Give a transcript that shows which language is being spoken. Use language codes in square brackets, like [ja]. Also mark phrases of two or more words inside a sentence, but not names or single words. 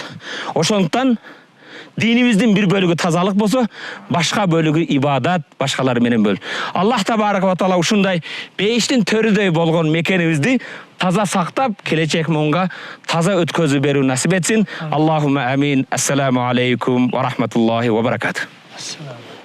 [ky] Ошондуктан dinimizдің bir bölügü тазалык болсо, башка бөлүгү ибадат, башкалары менен бөлүн. [ar] الله تبارك وتعالى [ky] ушундай бейиштин төрүдөй болгон мекенибизди таза сактап, келечек муңга таза өткөзүп берүү насип этсин. [ar] اللهم آمين. السلام عليكم ورحمة الله وبركاته.